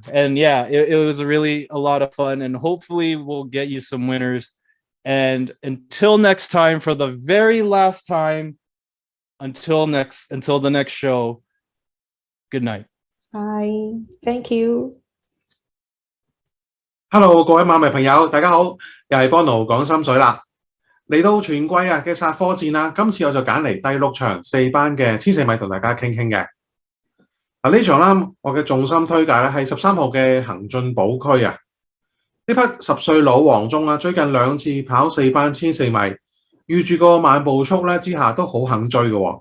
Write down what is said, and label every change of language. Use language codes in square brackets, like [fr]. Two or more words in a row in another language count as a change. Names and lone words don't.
[en] And yeah, it was really a lot of fun, and hopefully we'll get you some winners. And until next time, for the very last time, until the next show, good night. Bye. Thank you. [yue] Hello，各位馬迷朋友，大家好，又係 BONO 講心水啦。嚟到全季嘅殺科戰啦，今次我就揀嚟第6場4班嘅14米同大家傾傾嘅。呢場啦，我嘅重心推介咧係13號嘅行進寶區啊。呢匹10歲老黃忠啦，最近2次跑4班14米，預住個慢步速咧之下都好肯追嘅喎。